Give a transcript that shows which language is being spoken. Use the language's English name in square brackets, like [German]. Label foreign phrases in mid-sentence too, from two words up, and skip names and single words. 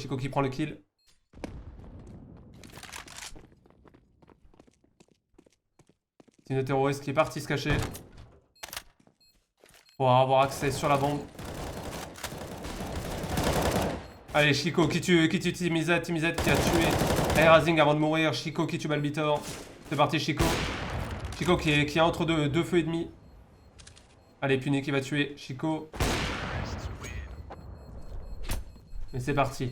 [French] Chico qui prend le kill. C'est une terroriste qui est partie se cacher. Pour avoir accès sur la bombe. Allez, Chico qui tue Timizet. Timizet qui a tué Aerazing avant de mourir. Chico qui tue Balbitor. C'est parti, Chico. Chico qui est entre deux feux et demi. Allez, Puni qui va tuer Chico. Et c'est parti.